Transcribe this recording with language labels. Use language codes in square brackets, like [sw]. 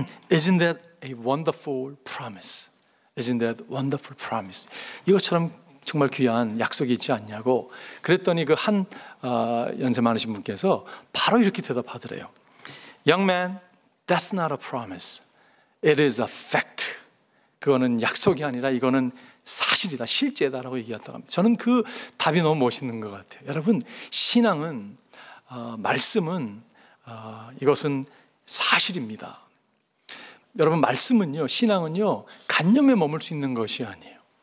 [en] Isn't that a wonderful promise? Isn't that wonderful promise? [ko] 이것처럼 정말 귀한 약속이 있지 않냐고. 그랬더니 그 한 연세 많으신 분께서 바로 이렇게 대답하더래요. [en] Young man, that's not a promise. It is a fact. [ko] 그거는 약속이 아니라 이거는 사실이다, 실제다라고 얘기했다고 합니다. 저는 그 답이 너무 멋있는 것 같아요. 여러분, 신앙은 말씀은 이것은 사실입니다. 여러분, 말씀은요, 신앙은요, 관념에 머물 수 있는 것이 아니에요.